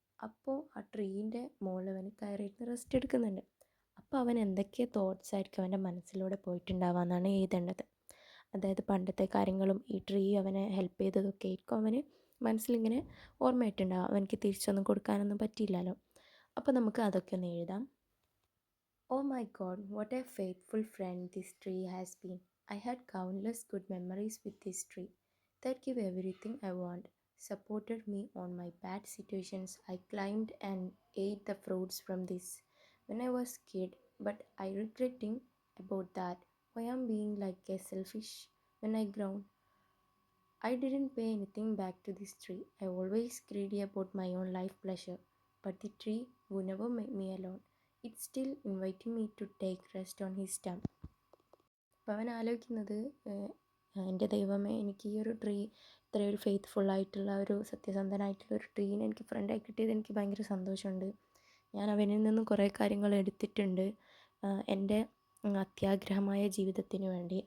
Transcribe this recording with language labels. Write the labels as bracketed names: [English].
[Malayalam] അപ്പോൾ ആ ട്രീൻ്റെ മുകളിൽ അവന് കയറിയിരുന്ന് റെസ്റ്റ് എടുക്കുന്നുണ്ട്. അപ്പോൾ അവൻ എന്തൊക്കെ തോട്ട്സ് ആയിരിക്കും അവൻ്റെ മനസ്സിലൂടെ പോയിട്ടുണ്ടാവാമെന്നാണ് എഴുതേണ്ടത്. അതായത് പണ്ടത്തെ കാര്യങ്ങളും ഈ ട്രീ അവനെ ഹെൽപ്പ് ചെയ്തതൊക്കെ ആയിരിക്കും അവന് മനസ്സിലിങ്ങനെ ഓർമ്മയായിട്ടുണ്ടാവും. അവനക്ക് തിരിച്ചൊന്നും കൊടുക്കാനൊന്നും പറ്റിയില്ലല്ലോ. അപ്പോൾ നമുക്ക് അതൊക്കെ ഒന്ന് എഴുതാം. [English] Oh my God, what a faithful friend this tree has been. I had countless good memories with this tree that give everything I want. Supported me on my bad situations. I climbed and ate the fruits from this when I was kid, but I regretting about that. Why am being like a selfish when I grown. I didn't pay anything back to this tree. I always greedy about my own life pleasure, but the tree would never make me alone. It's still inviting me to take rest on his stump. [Malayalam] അപ്പോൾ അവൻ ആലോചിക്കുന്നത്, എൻ്റെ ദൈവമേ, എനിക്ക് ഈ ഒരു tree ഇത്രയൊരു ഫെയ്ത്ത്ഫുള്ളായിട്ടുള്ള ഒരു സത്യസന്ധനായിട്ടുള്ള ഒരു ട്രീനെ എനിക്ക് ഫ്രണ്ടായി കിട്ടിയത് എനിക്ക് ഭയങ്കര സന്തോഷമുണ്ട്. ഞാൻ അവനിൽ നിന്നും കുറേ കാര്യങ്ങൾ എടുത്തിട്ടുണ്ട് എൻ്റെ അത്യാഗ്രഹമായ ജീവിതത്തിന് വേണ്ടി.